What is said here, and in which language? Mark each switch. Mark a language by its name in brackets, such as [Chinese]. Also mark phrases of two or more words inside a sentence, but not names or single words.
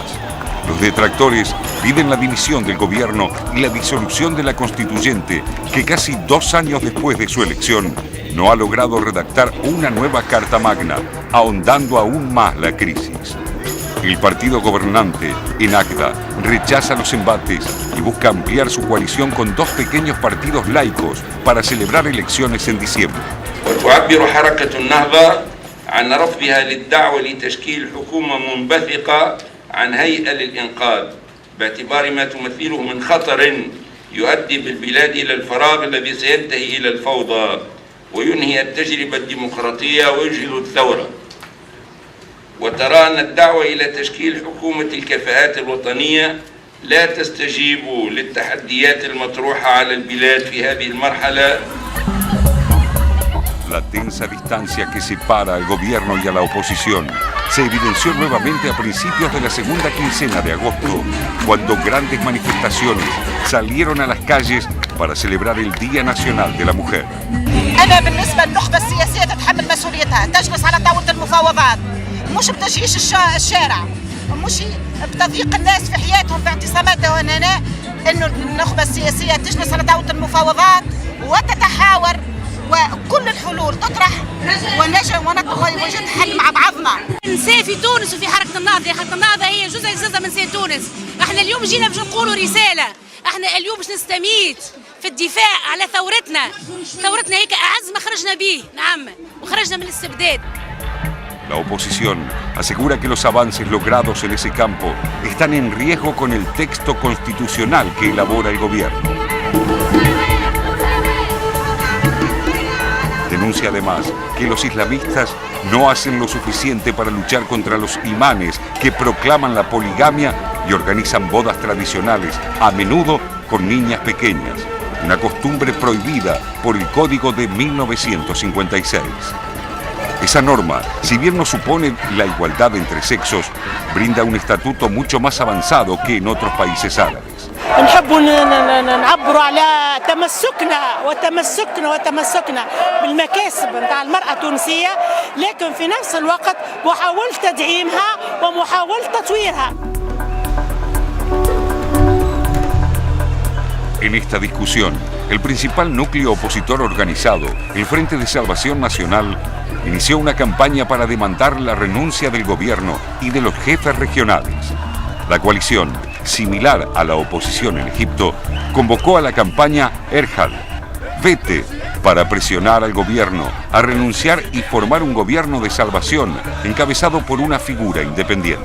[Spanish] Los detractores piden la dimisión del gobierno y la disolución de la constituyente, que casi 2 años después de su elección no ha logrado redactar una nueva carta magna, ahondando aún más la crisis. El partido gobernante, Ennahda, rechaza los embates y busca ampliar su coalición con 2 pequeños partidos laicos para celebrar elecciones en diciembre. [Arabic] عن هيئة للإنقاذ باعتبار ما تمثله من خطر يؤدي بالبلاد إلى الفراغ الذي سينتهي إلى الفوضى وينهي التجربة الديمقراطية ويجهض الثورة. وترى أن الدعوة إلى تشكيل حكومة الكفاءات الوطنية لا تستجيب للتحديات المطروحة على البلاد في هذه المرحلة. [Spanish] La tensa distancia que separa al gobierno y a la oposición se evidenció nuevamente a principios de la segunda quincena de agosto, cuando grandes manifestaciones salieron a las calles para celebrar el Día Nacional de la Mujer. [Arabic] أنا بالنسبة للنخبة السياسية تتحمل مسؤوليتها، تجلس على طاولة المفاوضات، مش بتجيش الشارع، مش بتضييق الناس في حياتهم في اعتصاماتهم هنا، إنه النخبة السياسية تجلس على طاولة المفاوضات وتتحاور وكل الحلول تطرح ونوجد حل مع بعضنا. نساء في تونس وفي حركة النهضة، حركة النهضة هي جزء من نساء تونس. احنا اليوم جينا باش نقولوا رسالة، احنا اليوم باش نستميت في الدفاع على ثورتنا هيك أعز ما خرجنا به، نعم، وخرجنا من الاستبداد. [Spanish] La oposición asegura que los avances logrados en ese campo están en riesgo con el texto constitucional que elabora el gobierno. Denuncia además que los islamistas no hacen lo suficiente para luchar contra los imanes que proclaman la poligamia y organizan bodas tradicionales, a menudo con niñas pequeñas, una costumbre prohibida por el Código de 1956. Esa norma, si bien no supone la igualdad entre sexos, brinda un estatuto mucho más avanzado que en otros países árabes. [Arabic] نحب نعبروا على تمسكنا بالمكاسب نتاع المرأة التونسية، لكن في نفس الوقت محاولة تدعيمها ومحاولة تطويرها. [Spanish] En esta discusión, el principal núcleo opositor organizado, el Frente de Salvación Nacional, inició una campaña para demandar la renuncia del gobierno y de los jefes regionales. La coalición, similar a la oposición en Egipto, convocó a la campaña Erhal, Vete, para presionar al gobierno a renunciar y formar un gobierno de salvación encabezado por una figura independiente.